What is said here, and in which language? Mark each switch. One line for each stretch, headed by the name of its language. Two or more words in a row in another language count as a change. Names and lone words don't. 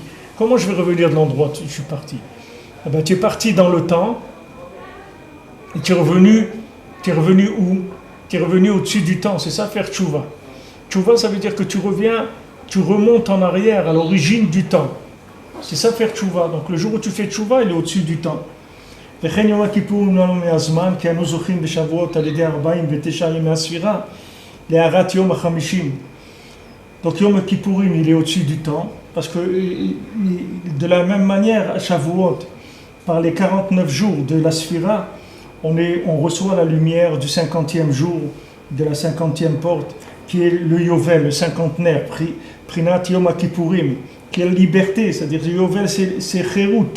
French: Comment je vais revenir de l'endroit où je suis parti? Eh bien, tu es parti dans le temps et tu es revenu où? Tu es revenu au-dessus du temps, c'est ça faire tshuva. Tshuva ça veut dire que tu remontes en arrière à l'origine du temps. C'est ça faire tshuva. Donc le jour où tu fais tshuva, il est au-dessus du temps.
Hebrew: וכן יום הכיפור נמנע מהזמן, כי אנו זוכים בשבועות על ידי 49 ימי הספירה להארת יום ה-50.
French: Donc Yom Kippourim, il est au-dessus du temps, parce que de la même manière, à Shavuot, par les 49 jours de la Sphira, on reçoit la lumière du 50e jour, de la 50e porte, qui est le Yovel, le cinquantenaire,
Hebrew: בחינת יום כיפורים,
French: qui est la liberté, c'est-à-dire le Yovel, c'est Cherut.